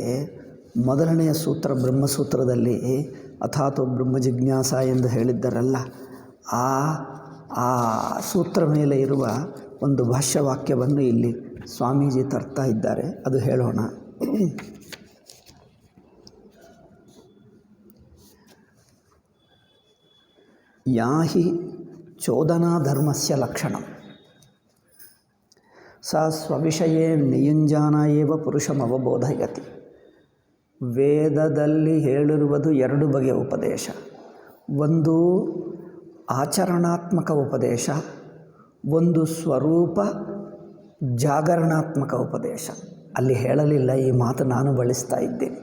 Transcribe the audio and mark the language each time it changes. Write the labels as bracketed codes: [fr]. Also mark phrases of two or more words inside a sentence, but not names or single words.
[kn] ಮೊದಲನೆಯ ಸೂತ್ರ ಬ್ರಹ್ಮಸೂತ್ರದಲ್ಲಿ [sa] ಅಥಾತೋ ಬ್ರಹ್ಮ ಜಿಜ್ಞಾಸ [kn] ಎಂದು ಹೇಳಿದ್ದರಲ್ಲ, ಆ ಸೂತ್ರ ಮೇಲೆ ಇರುವ ಒಂದು ಭಾಷ್ಯವಾಕ್ಯವನ್ನು ಇಲ್ಲಿ ಸ್ವಾಮೀಜಿ ತರ್ತಾ ಇದ್ದಾರೆ, ಅದು ಹೇಳೋಣ. [sa] ಯಾಹಿ ಚೋದನಾ ಧರ್ಮಸ್ಯ ಲಕ್ಷಣಂ ಸ ಸ್ವವಿಷಯೇ ನಿಯುಂಜಾನ ಏವ ಪುರುಷಮವಬೋಧಯತಿ. [kn] ವೇದದಲ್ಲಿ ಹೇಳಿರುವುದು ಎರಡು ಬಗೆಯ ಉಪದೇಶ. ಒಂದು ಆಚರಣಾತ್ಮಕ ಉಪದೇಶ, ಒಂದು ಸ್ವರೂಪ ಜಾಗರಣಾತ್ಮಕ ಉಪದೇಶ. ಅಲ್ಲಿ ಹೇಳಲಿಲ್ಲ, ಈ ಮಾತು ನಾನು ಬಳಸ್ತಾ ಇದ್ದೇನೆ.